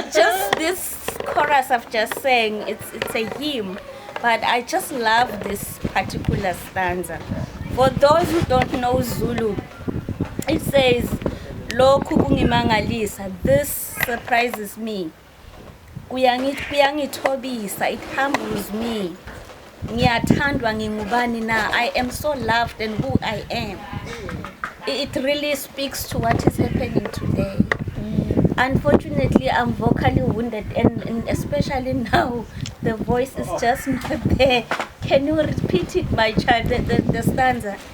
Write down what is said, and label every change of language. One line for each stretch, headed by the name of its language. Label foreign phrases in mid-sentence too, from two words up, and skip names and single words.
English: Just this chorus I've just sang, it's a hymn, but I just love this particular stanza. For those who don't know Zulu, it says,
Zulu: lokhu kungimangalisa.
English: This surprises me. Kuyangithobisa. It humbles me.
Zulu: Ngiyathandwa ngingubani na.
English: I am so loved and who I am. It really speaks to what is happening today. Unfortunately, I'm vocally wounded, and especially now, the voice is just not there. Can you repeat it, my child, the stanza?